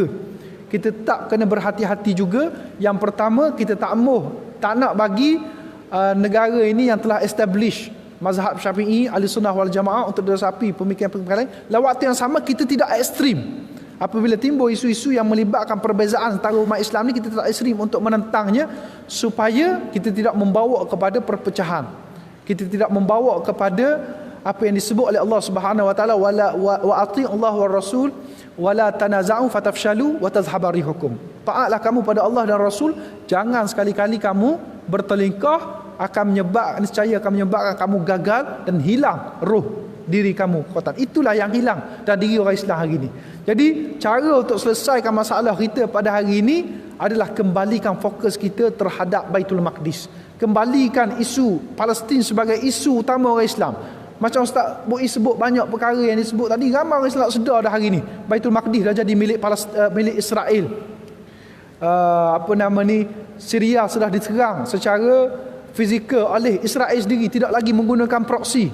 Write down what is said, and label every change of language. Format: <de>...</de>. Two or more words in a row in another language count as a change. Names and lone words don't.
<ms>Kita tetap kena berhati-hati juga. Yang pertama, kita tak nak bagi negara ini yang telah establish mazhab Syafi'i,</ms> <ar>أهل السنة والجماعة</ar> <ms>untuk desapi pemikiran-pemikiran lain. Dalam waktu yang sama, kita tidak ekstrim. Apabila timbul isu-isu yang melibatkan perbezaan antara umat Islam ni, kita tidak ekstrim untuk menentangnya, supaya kita tidak membawa kepada perpecahan. Kita tidak membawa kepada apa yang disebut oleh Allah</ms> <ar>سبحانه وتعالى, وأطيعوا الله ورسوله ولا تنازعوا فتفشلوا وتذهب ريحكم.</ar> <ms>Taatlah kamu pada Allah dan Rasul, jangan sekali-kali kamu bertelingkah, niscaya akan menyebabkan kamu gagal dan hilang roh diri kamu kuatan. Itulah yang hilang dari diri orang Islam hari ini. Jadi cara untuk selesaikan masalah kita pada hari ini adalah kembalikan fokus kita terhadap Baitul Maqdis. Kembalikan isu Palestin sebagai isu utama orang Islam. Macam Ustaz Bu'i sebut banyak perkara yang disebut tadi, ramai orang Islam sedar dah hari ini Baitul Maqdis dah jadi milik Israel. Syria sudah diserang secara fizikal oleh Israel sendiri, tidak lagi menggunakan proksi.</ms>